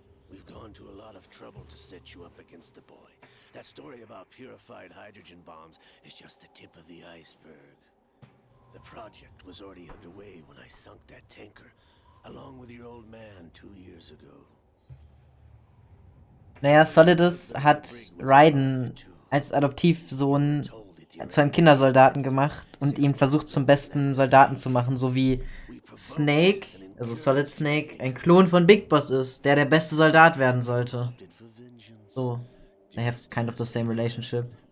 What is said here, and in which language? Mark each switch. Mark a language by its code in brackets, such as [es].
[en] We've gone to a lot of trouble to set you up against the boy. That story about purified hydrogen bombs is just the tip of the iceberg. The project was already underway when I sunk that tanker, along with your old man 2 years ago. [de] Naja, Solidus hat Raiden als Adoptivsohn zu einem Kindersoldaten gemacht und ihn versucht zum besten Soldaten zu machen, so wie Snake, also Solid Snake, ein Klon von Big Boss ist, der beste Soldat werden sollte. [en] So, they have kind of the same relationship.